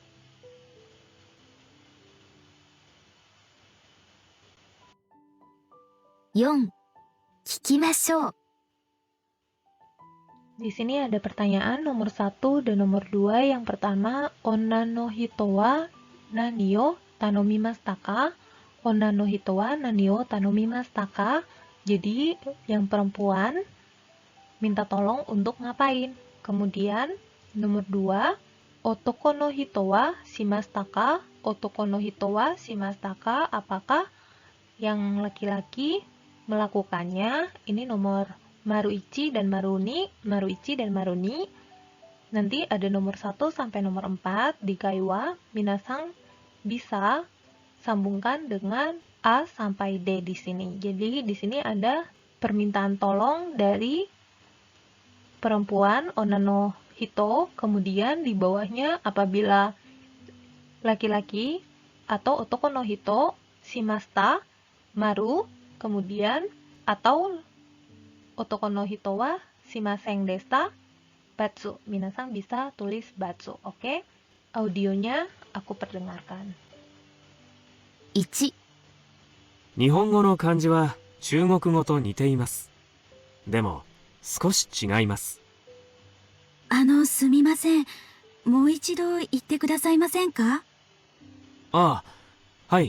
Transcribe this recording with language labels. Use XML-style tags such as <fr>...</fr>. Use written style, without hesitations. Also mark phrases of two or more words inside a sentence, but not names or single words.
<ja>4、聞きましょう。</ja> <id>Di sini ada pertanyaan nomor 1 dan nomor 2. Yang pertama,</id> <ja>女の人は何を頼みますか? 女の人は何を頼みますか?</ja> <id>Jadi, yang perempuan minta tolong untuk ngapain? Kemudian, nomor 2,</id> <ja>男の人はしましたか? 男の人はしましたか?</ja> <id>Apakah yang laki-laki melakukannya? Ini nomor Maruichi dan Maruni, Maruichi dan Maruni. Nanti ada nomor 1 sampai nomor 4 di kaiwa. Minasang bisa sambungkan dengan A sampai D di sini. Jadi di sini ada permintaan tolong dari perempuan</id> <ja>女の人,</ja> <id>kemudian di bawahnya apabila laki-laki atau</id> <ja>男の人しました丸,</ja> <id>kemudian atau</id> <ja>男の人はしませんでしたバツ.</ja> <id>Minasang bisa tulis batsu, oke? Audionya aku perdengarkan.</id> <ja>1、日本語の漢字は中国語と似ています。でも少し違います。すみません。もう一度言ってくださいませんか？ああ、はい。</ja>